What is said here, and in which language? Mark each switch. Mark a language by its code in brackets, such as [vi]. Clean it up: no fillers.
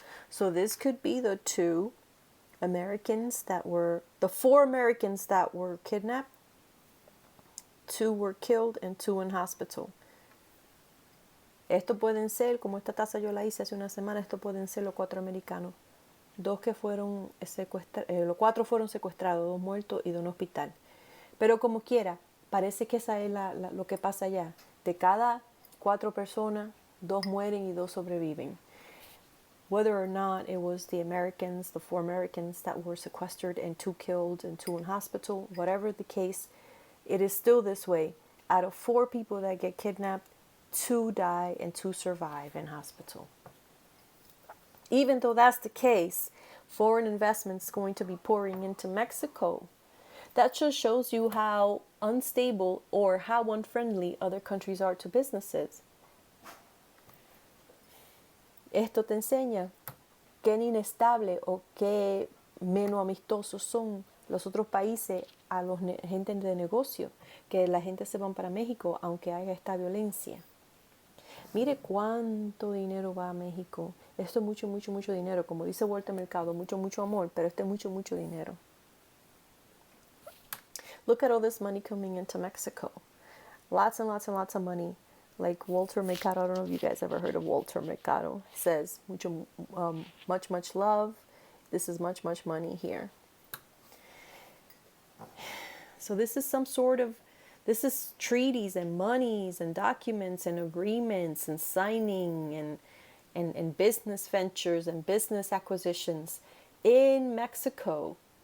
[en] So this could be the 2 Americans the 4 Americans that were kidnapped. 2 were killed and 2 in hospital. [es] Estos pueden ser, como esta taza yo la hice hace una semana, estos pueden ser los 4 americanos. 2 que fueron los 4 fueron secuestrados, 2 muertos y 2 en hospital. Pero como quiera, parece que esa es lo que pasa allá. De cada 4 personas, 2 mueren y 2 sobreviven. [en] Whether or not it was the 4 Americans that were sequestered and 2 killed and 2 in hospital, whatever the case, it is still this way. Out of 4 people that get kidnapped, 2 die and 2 survive in hospital. Even though that's the case, foreign investments going to be pouring into Mexico. That just shows you how unstable or how unfriendly other countries are to businesses. [es] Esto te enseña qué inestable o qué menos amistosos son los otros países a los gente de negocio, que la gente se van para México aunque haya esta violencia. Mire cuánto dinero va a México. Esto es mucho, mucho, mucho dinero. Como dice Walter Mercado, mucho, mucho amor, pero esto es mucho, mucho dinero. [en] Look at all this money coming into Mexico. Lots and lots and lots of money. Like Walter Mercado, I don't know if you guys ever heard of Walter Mercado. He says, much, much love. This is much, much money here. So this is this is treaties and monies and documents and agreements and signing and business ventures and business acquisitions in Mexico.